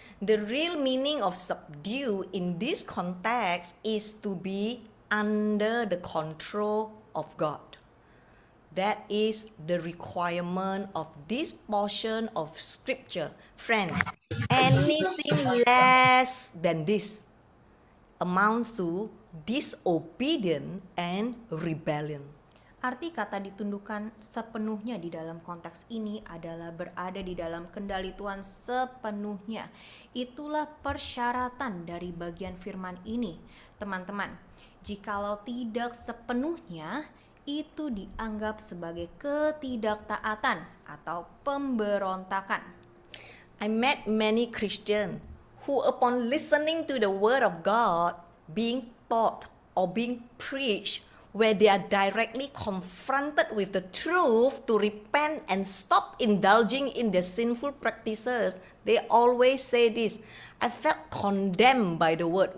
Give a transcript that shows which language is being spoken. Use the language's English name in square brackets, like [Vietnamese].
[English] The real meaning of subdue in this context is to be under the control of God. That is the requirement of this portion of scripture. Friends, anything less than this amounts to disobedience and rebellion. [Indonesian] Arti kata ditundukkan sepenuhnya di dalam konteks ini adalah berada di dalam kendali Tuhan sepenuhnya. Itulah persyaratan dari bagian firman ini. Teman-teman, jikalau tidak sepenuhnya, itu dianggap sebagai ketidaktaatan atau pemberontakan. [English] I met many Christians who upon listening to the word of God being taught or being preached, where they are directly confronted with the truth to repent and stop indulging in their sinful practices, they always say this: I felt condemned by the word.